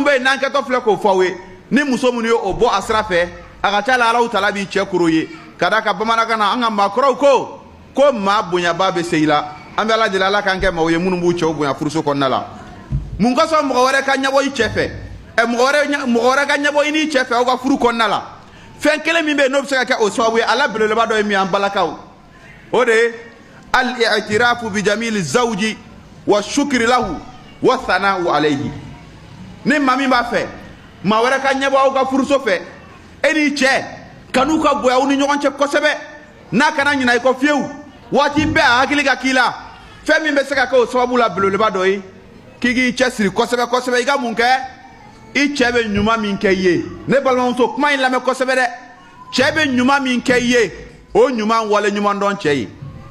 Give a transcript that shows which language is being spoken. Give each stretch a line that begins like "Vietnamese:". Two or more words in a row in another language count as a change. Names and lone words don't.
Bambara: bɛ yen n'an kɛtɔ filɛ k'o fɔ aw ye ni muso minnu ye o bɔ a sira fɛ a ka ca la Alahu taala b'i cɛ koro ye ka da ka bamanankan na an ka maakɔrɔw ko maa bonyaba bɛ se i la an bɛ ala deli ala k'an kɛ maaw ye minnu b'u cɛw bonya furuso kɔnɔna la mun ka sɔn mɔgɔ wɛrɛ ka ɲɛbɔ i cɛ fɛ mɔgɔ wɛrɛ ka ɲɛbɔ i n'i cɛ fɛ aw ka furu kɔnɔna la fɛn kelen min bɛ yen n'o bɛ se ka kɛ o sababu ye ala belebeleba dɔ ye min ye an balakaw o de ye
Arabic: الاعتراف بجميل الزوج وشكره والثناء عليه
Bambara: ni maa min b'a fɛ maa wɛrɛ ka ɲɛbɔ aw ka furuso fɛ e n'i cɛ kan'u ka bonya aw ni ɲɔgɔn cɛ kosɛbɛ n'a kana ɲinɛ i kɔ fiyewu waati bɛɛ a hakili ka k'i la fɛn min bɛ se ka kɛ o sababu la belebeleba dɔ ye k'i k'i cɛsiri kosɛbɛ kosɛbɛ i ka mun kɛ i cɛ bɛ ɲuman min kɛ i ye ne balimamuso kuma in lamɛn kosɛbɛ dɛ cɛ bɛ ɲuman min kɛ i ye o ɲuman wale ɲuman dɔn cɛ ye